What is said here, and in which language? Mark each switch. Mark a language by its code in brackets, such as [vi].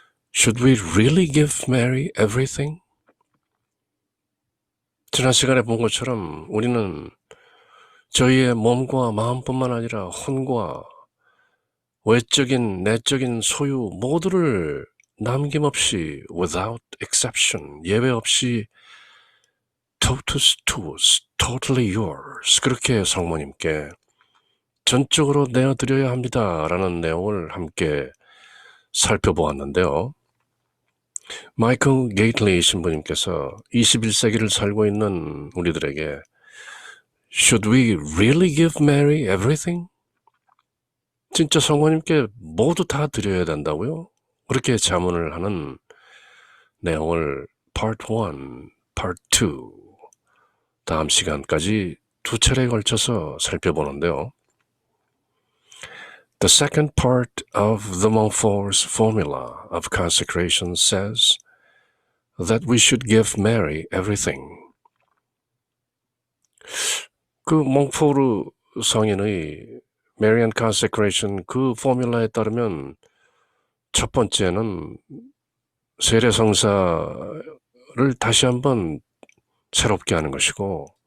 [en] Should we really give Mary everything? [ko] 지난 시간에 본 것처럼 우리는 저희의 몸과 마음뿐만 아니라 혼과 외적인 내적인 소유 모두를 남김없이 [en] without exception, [ko] 예외 없이 [la] totus tuus, [en] totally yours [ko] 그렇게 성모님께 전적으로 내어드려야 합니다라는 내용을 함께 살펴보았는데요. 마이클 게이틀리 신부님께서 21세기를 살고 있는 우리들에게 [en] Should we really give Mary everything? [ko] 진짜 성모님께 모두 다 드려야 된다고요? 그렇게 자문을 하는 내용을 Part 1, Part 2 다음 시간까지 두 차례에 걸쳐서 살펴보는데요. [en] The second part of the Montfort's formula of consecration says that we should give Mary everything. [ko] 그 몽포르 성인의 Marian consecration 그 포뮬라에 따르면 첫 번째는 세례성사를 다시 한번 새롭게 하는 것이고